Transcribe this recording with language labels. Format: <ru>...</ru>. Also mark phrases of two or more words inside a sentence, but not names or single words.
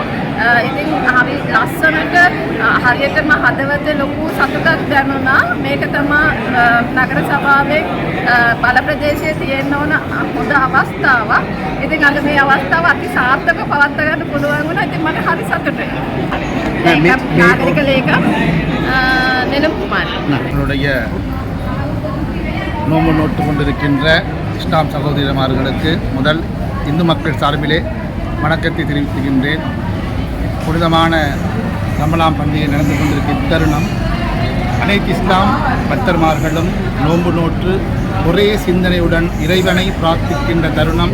<si>ඉතින් හරි ලස්සනට හරියටම හදවතේ ලොකු සතුටක් දැනුණා. මේක තමයි නගර සභාවේ බල ප්‍රදේශයේ තියෙන ඕන හොඳ අවස්ථාවක්. ඉතින් අද මේ අවස්ථාව අති සාර්ථකව පවත්වා ගන්න පුළුවන් වුණා. ඉතින් මට හරි සතුටුයි. நாகரிக லேகம் நிலம்புமான்</si> <ta>நம்மளுடைய நோன்பு நோட்டு கொண்டிருக்கின்ற இஸ்லாம் சகோதரிமார்களுக்கு முதல் இந்து மக்கள் சார்பிலே வணக்கத்தை தெரிவித்துகின்றேன். புனிதமான ரமலான் பண்டிகை நடந்து கொண்டிருக்கிற தருணம் அனைத்து இஸ்லாம் பக்தர்மார்களும் நோன்பு நோற்று ஒரே சிந்தனையுடன் இறைவனை பிரார்த்திக்கின்ற தருணம்.</ta>